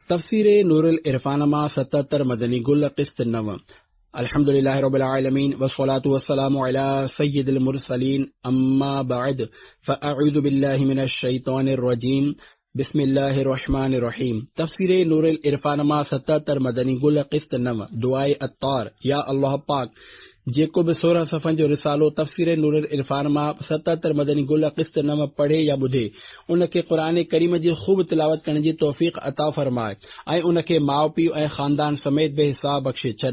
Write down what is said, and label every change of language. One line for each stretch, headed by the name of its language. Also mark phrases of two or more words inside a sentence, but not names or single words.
Sindhi: तफसीर नूरुल इरफान मां 77 मदनी गुल क़िस्त 9।
Arabic: الحمد لله رب العالمين والصلاة والسلام على سيد المرسلين أما بعد فأعوذ بالله من الشيطان الرجيم بسم الله الرحمن الرحيم.
Sindhi: तफसीर नूरुल इरफान मां 77 मदनी गुल क़िस्त 9। दुआए अत्तार। या अल्लाह पाक जेको बि 16 सफ़न जो रिसालो तफसीर नूरुल इरफान मां 77 मदनी गुल क़िस्त 9 पढ़े या ॿुधे उनखे क़ुरान करीम जी खूब तिलावत करण जी तौफ़ीक़ अता फरमाए ऐं उनखे माउ पीउ ऐं ख़ानदान समेत बेहिसाब बख़्शे छॾ।